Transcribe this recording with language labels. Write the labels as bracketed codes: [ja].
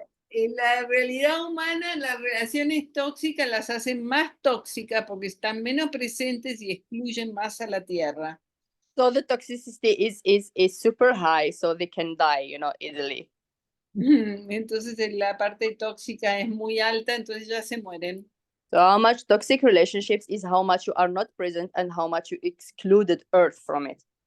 [es] En la realidad humana, las relaciones tóxicas las hacen más tóxicas porque están menos presentes y excluyen más a la tierra. [en] So the toxicity is super high, so they can die, easily. [es] Entonces la parte tóxica es muy alta, entonces ya se mueren. [en] So how much toxic relationships is how much you are not present and how much you excluded earth from it.